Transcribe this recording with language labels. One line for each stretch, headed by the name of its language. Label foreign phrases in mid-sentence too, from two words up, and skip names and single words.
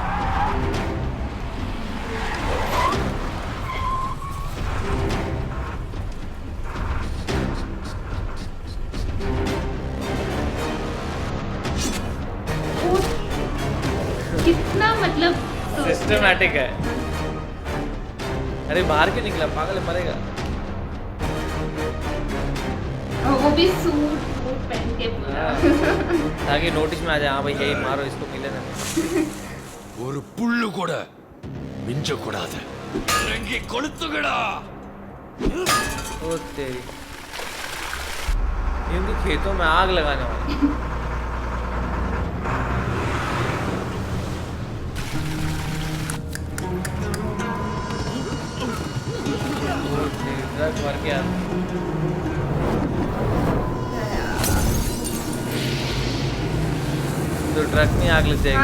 Hindi: कितना मतलब सिस्टमैटिक है। अरे बाहर क्यों निकला, पागल है, मरेगा। वो भी सूट वूट पहन के पूरा। ताकि नोटिस में आ जाए, हाँ भाई यही मारो, इसको मिले ना।
Tamil: ஒரு புல்லு கூட மிஞ்ச கூடாது. இறங்கி கொளுத்துங்கடா.
Hindi: ओ तेरी, इनके खेतों में आग लगाने वाला। ट्रक भर के आता, तो ट्रक में आग लग जाएगी।